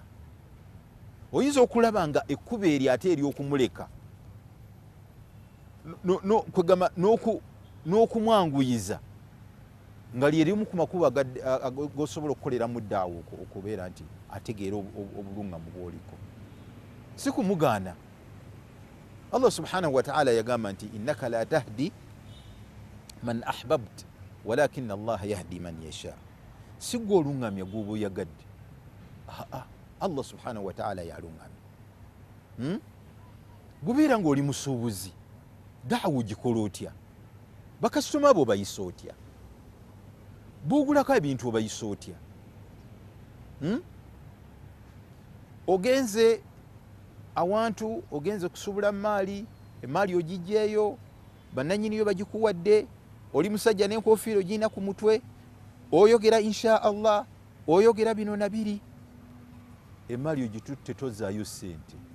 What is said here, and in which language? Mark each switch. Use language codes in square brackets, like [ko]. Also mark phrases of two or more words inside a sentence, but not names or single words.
[lg] Oyinza okulaba nga ekkubo eri ate ery'okumuleka n'okumwanguyiza nga lyerimu ku makubo g'osobola okukoleramu daawa okubeera nti ategeera obuluŋŋamu bw'oliko, si kumugaana. Allah [ar] سبحانه وتعالى [lg] yagamba nti [ar] إنك لا تهدي من أحببت ولكن الله يهدي من يشاء. [lg] Si gwe oluŋŋamya gw'oba oyagadde, Allah [ar] سبحانه وتعالى [lg] yalungame. Gubeera ng'oli musuubuzi, daawa ogikola otya? Bakasitoma abo obayisa otya? Bw'ogulako ebintu obayisa otya? Ogenze awantu, ogenze kusuubula emaali ogijjeeyo, bannanyiniyo bagikuwadde, oli musajja n'enkofiira ogirina ku mutwe, oyogera [ar] إن شاء الله, [lg] oyogera bino na biri, emaali ogitutte tozaayo ssente.